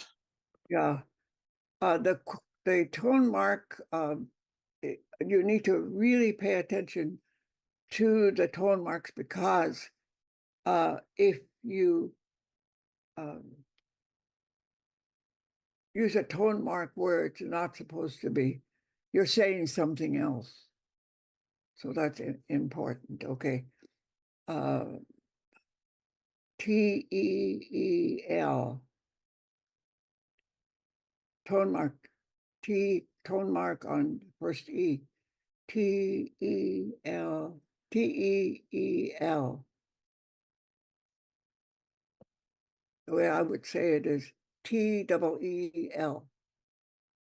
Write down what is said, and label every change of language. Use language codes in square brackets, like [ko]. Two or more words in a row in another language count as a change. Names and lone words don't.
[en] Yeah, the tone mark, you need to really pay attention to the tone marks, because if you use a tone mark where it's not supposed to be, you're saying something else. So that's important, okay. T-E-E-L, tone mark, tone mark on first E, T-E-L, T-E-E-L. The way I would say it is T-E-E-L.